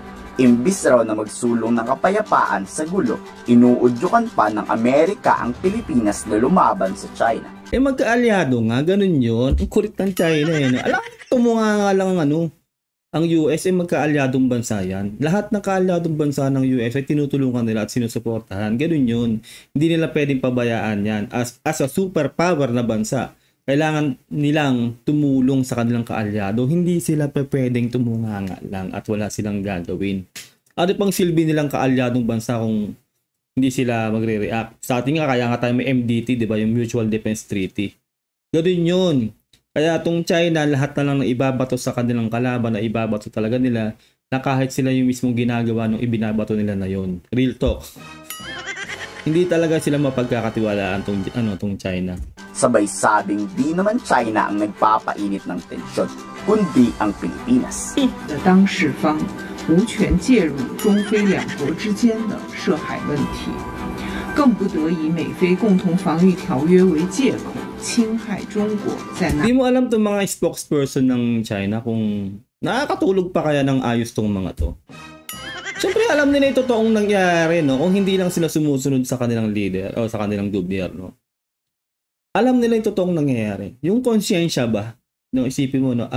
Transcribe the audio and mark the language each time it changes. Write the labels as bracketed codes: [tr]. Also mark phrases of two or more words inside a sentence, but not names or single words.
[tl] Imbis raw na magsulong ng kapayapaan sa gulo, inuudyukan pa ng Amerika ang Pilipinas na lumaban sa China. Eh magkaalyado nga, ganun yun. Ang kulit ng China eh. No? Alam mo, tumunga nga lang ang US ay magkaalyadong bansa yan. Lahat ng kaalyadong bansa ng US ay tinutulungan nila at sinusuportahan. Ganun yun. Hindi nila pwedeng pabayaan yan. [en] As a superpower [tl] na bansa, kailangan nilang tumulong sa kanilang kaalyado. Hindi sila pwedeng tumunganga lang at wala silang gagawin. Ano pang silbi nilang kaalyadong bansa kung hindi sila magre-react? Sa atin nga, kaya nga tayo may MDT, di ba? Yung Mutual Defense Treaty. Ganoon yun. Kaya itong China, lahat na lang na ibabato sa kanilang kalaban, na ibabato talaga nila, na kahit sila yung mismong ginagawa nung ibinabato nila na yon. [en] Real talk. [tl] Hindi talaga sila mapagkakatiwalaan tong China. Sabay sabing di naman China ang nagpapainit ng tensyon, kundi ang Pilipinas. [zh] 当事方无权介入中非两国之间的涉海问题，更不得以美菲共同防御条约为借口侵害中国在南。 [tl] Di mo alam itong mga spokesperson ng China kung nakakatulog pa kaya ng ayos tong mga to. Siyempre alam nila yung totoong nangyari, no? Kung hindi lang sila sumusunod sa kanilang leader o sa kanilang gobyerno. Alam nila yung totoong nangyayari. Yung konsyensya ba? No, isipin mo, no?